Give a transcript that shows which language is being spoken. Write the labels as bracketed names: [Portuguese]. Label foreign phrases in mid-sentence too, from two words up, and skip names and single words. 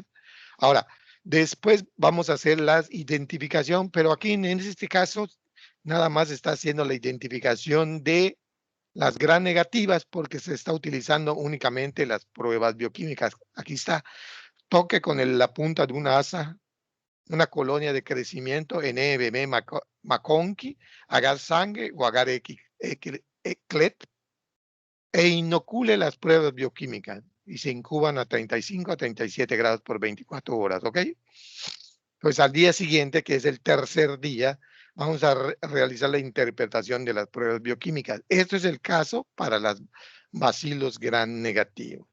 [Spanish] Ahora, después vamos a hacer la identificación, pero aquí en este caso nada más está haciendo la identificación de las gran negativas porque se está utilizando únicamente las pruebas bioquímicas. Aquí está, toque con la punta de una asa una colonia de crecimiento en EBM McConkey, agar sangre o agar eclet e inocule las pruebas bioquímicas y se incuban a 35 a 37 grados por 24 horas, ¿ok? Pues al día siguiente, que es el tercer día, vamos a realizar la interpretación de las pruebas bioquímicas. Esto es el caso para las bacilos gran negativos.